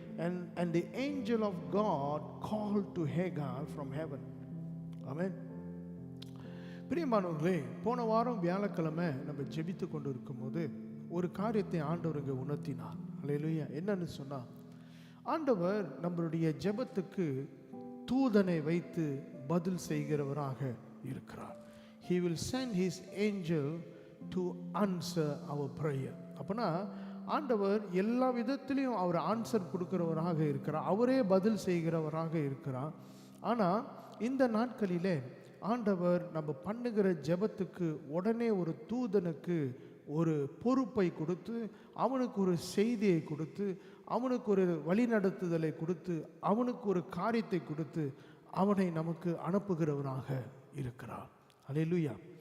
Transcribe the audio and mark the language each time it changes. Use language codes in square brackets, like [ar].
[en] And the angel of God called to Hagar from heaven. [ta] ஆமென். பிரியமானவர்களே, போன வாரம் வியாழக்கிழமை நம்ம ஜெபித்து கொண்டு இருக்கும்போது ஒரு காரியத்தை ஆண்டவர் இங்கே உணர்த்தினார். அல்லேலூயா. என்னன்னு சொன்னா, ஆண்டவர் நம்மளுடைய ஜெபத்துக்கு தூதனை வைத்து பதில் செய்கிறவராக இருக்கிறார். [en] He will send his angel to answer our prayer. [ta] அப்பனா ஆண்டவர் எல்லா விதத்திலையும் அவர் ஆன்சர் கொடுக்கிறவராக இருக்கிறார். அவரே பதில் செய்கிறவராக இருக்கிறார். ஆனால் இந்த நாட்களிலே ஆண்டவர் நம்ம பண்ணுகிற ஜெபத்துக்கு உடனே ஒரு தூதனுக்கு ஒரு பொறுப்பை கொடுத்து, அவனுக்கு ஒரு செய்தியை கொடுத்து, அவனுக்கு ஒரு வழிநடத்துதலை கொடுத்து, அவனுக்கு ஒரு காரியத்தை கொடுத்து அவனை நமக்கு அனுப்புகிறவனாக இருக்கிறார். அல்லேலூயா.